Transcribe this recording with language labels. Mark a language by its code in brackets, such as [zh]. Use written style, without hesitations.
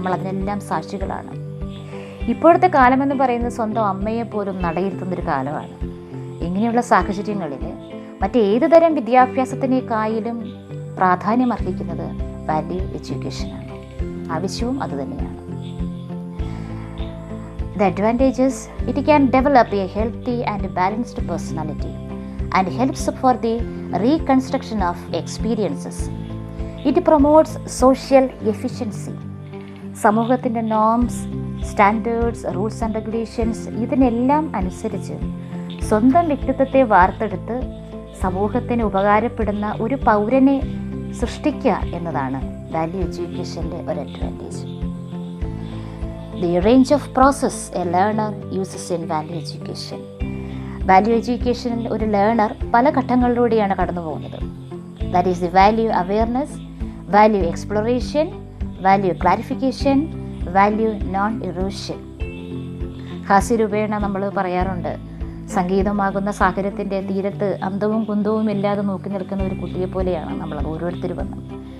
[ml] നമ്മൾ അതിനെല്ലാം സാക്ഷികളാണ്. ഇപ്പോഴത്തെ കാലമെന്ന് പറയുന്നത് സ്വന്തം അമ്മയെ പോലും നടയിരുത്തുന്നൊരു കാലമാണ്. ഇങ്ങനെയുള്ള സാഹചര്യങ്ങളിൽ മറ്റേത് തരം വിദ്യാഭ്യാസത്തിനേക്കാളും പ്രാധാന്യം അർഹിക്കുന്നത് വാല്യൂ എഡ്യൂക്കേഷനാണ്. ആവശ്യവും അതുതന്നെയാണ്. [en] The advantages: it can develop a healthy and balanced personality and helps for the reconstruction of experiences. It promotes social efficiency. [ml] സമൂഹത്തിൻ്റെ norms, standards, rules and regulations ഇതിനെല്ലാം അനുസരിച്ച് സ്വന്തം വ്യക്തിത്വത്തെ വാർത്തെടുത്ത് സമൂഹത്തിന് ഉപകാരപ്പെടുന്ന ഒരു പൗരനെ സൃഷ്ടിക്കുക എന്നതാണ് വാല്യൂ എഡ്യൂക്കേഷൻ്റെ ഒരു advantage. [en] The range of process a learner uses in value education. [ml] Value എഡ്യൂക്കേഷനിൽ ഒരു ലേണർ പല ഘട്ടങ്ങളിലൂടെയാണ് കടന്നു പോകുന്നത്. [en] That is the value awareness, value exploration, value clarification, value non erosion. [ml] ഹാസ്യരൂപേണ നമ്മൾ പറയാറുണ്ട്, സംഗീതമാകുന്ന സാഗരത്തിൻ്റെ തീരത്ത് അന്തവും കുന്തവും ഇല്ലാതെ നോക്കി നിൽക്കുന്ന ഒരു കുട്ടിയെ പോലെയാണ് നമ്മൾ ഓരോരുത്തരും വന്നത്.